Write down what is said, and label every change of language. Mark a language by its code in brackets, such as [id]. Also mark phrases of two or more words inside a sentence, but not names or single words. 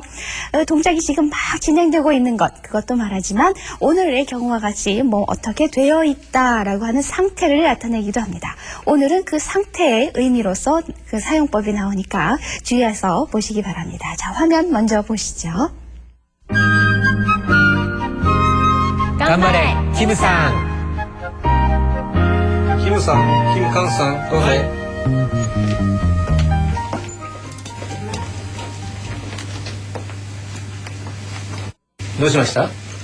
[ko] 동작이 지금 막 진행되고 있는 것 그것도 말하지만 오늘의 경우와 같이 뭐 어떻게 되어 있다라고 하는 상태를 나타내기도 합니다. 오늘은 그 상태의 의미로서 그 사용법이 나오니까 주의해서 보시기 바랍니다. 자, 화면 먼저 보시죠. [ja] 頑張れ、キムさん。キムさん、キムカンさん、どうぞ。どうしました？